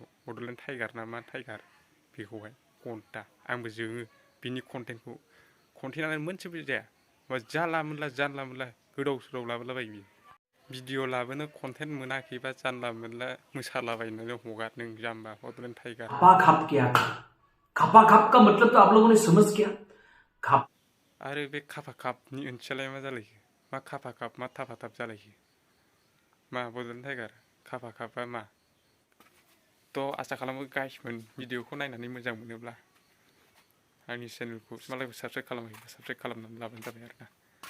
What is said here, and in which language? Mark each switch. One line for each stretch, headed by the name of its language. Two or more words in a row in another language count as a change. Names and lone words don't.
Bodo: बड'लेण्ड टाइगार ना मा टाइगार बेखौहाय घन्टा आंबो जोङो बिनि कन्टेन्टआनो मोनसेबो जाया जानला मोनला गोदाव सोराव लाबोलाबायो बियो। भिडिअ लाबोनो कन्टेन्ट मोनाखैबा जानला मोनला मोसालाबायनानै हगार नों जाम्बा बड'लेण्ड टाइगार।
Hindi: खपा खप का मतलब तो आप लोगों ने समझ किया।
Bodo: आरो बे खाफा खापनि ओंथियालाय मा जालायखो मा खाफा खाप मा थाफा थाप जालायखो मा बड'लेण्ड टाइगार खाफा खापा मा। थ' आसा खालामो गाइसमोन भिडिअखौ नायनानै मोजां मोनोब्ला आंनि चेनेलखौ मालायबो साबस्क्राइब खालामाखैबा साबस्क्राइब खालामनानै लाबानो जाबाय आरोना।